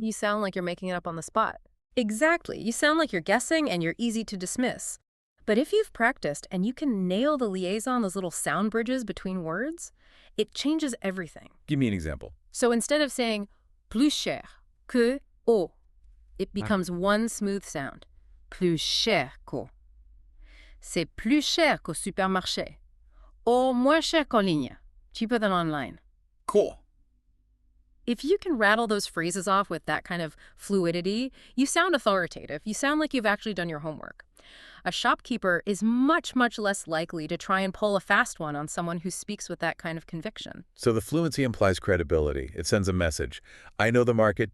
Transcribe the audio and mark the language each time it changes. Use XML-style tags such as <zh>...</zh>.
<en>You sound like you're making it up on the spot. Exactly. You sound like you're guessing and you're easy to dismiss. But if you've practiced and you can nail the liaison, those little sound bridges between words, it changes everything. Give me an example. So instead of saying</en> <fr>plus cher que au,</fr> <en>it becomes one smooth sound.</en> <fr>Plus cher qu'au. C'est plus cher qu'au supermarché. Or moins cher qu'en ligne.</fr> <en>Cheaper than online. Cool. If you can rattle those phrases off with that kind of fluidity, you sound authoritative. You sound like you've actually done your homework. A shopkeeper is much, much less likely to try and pull a fast one on someone who speaks with that kind of conviction. So the fluency implies credibility. It sends a message. I know the market.</en>